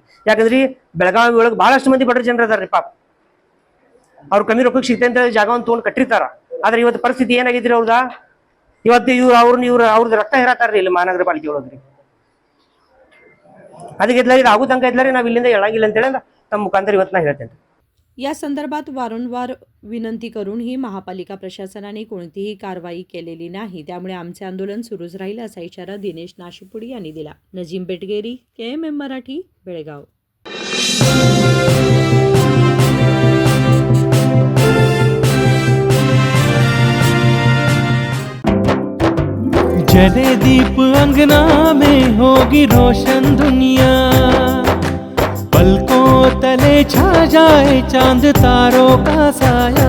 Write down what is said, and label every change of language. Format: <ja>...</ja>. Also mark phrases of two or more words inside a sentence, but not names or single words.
<kn>ಯಾಕಂದ್ರಿ ಬೆಳಗಾವಿ ಒಳಗೆ ಬಹಳಷ್ಟು ಮಂದಿ ಬಡ ಜನರು ಅದಾರ್ರಿ. ಪಾಪ ಅವ್ರು ಕಮ್ಮಿ ರೊಕ್ಕಕ್ಕೆ ಸಿಗ್ತಂತ ಅಂತ ಜಾಗವನ್ನು ತೊಗೊಂಡು ಕಟ್ಟಿರ್ತಾರ. ಆದ್ರೆ ಇವತ್ತು ಪರಿಸ್ಥಿತಿ ಏನಾಗಿದ್ರಿ ಅವ್ರದ ಇವತ್ತು ಅವ್ರದ್ದು ರಕ್ತ ಹೇರಾತಾರ್ರಿ ಇಲ್ಲಿ ಮಹಾನಗರ ಪಾಲಿಕೆ ಒಳಗ್ರಿ. ಅದಕ್ಕೆ ಇದು ಆಗೋ ತನಕ ಇದ್ಲಾರಿ ನಾವು ಇಲ್ಲಿಂದ ಹೇಳಂಗಿಲ್ಲ ಅಂತ ಹೇಳಿ ತಮ್ಮ ಮುಖಾಂತರ ಇವತ್ತು ನಾ ಹೇಳ್ತೇನೆ.</kn> <mr>या संदर्भात वारंवार विनंती करूनही महापालिका प्रशासनाने कोणतीही कारवाई केलेली नाही. त्यामुळे आमचे आंदोलन सुरूच राहील असा इशारा दिनेश नाशिपुडी यांनी दिला. नजीम बेटगेरी, KMM मराठी, बेळगाव.</mr> <hi>जले दीप अंगना में होगी रोशन दुनिया, पलकों तले छा जाए चांद तारों का साया,</hi>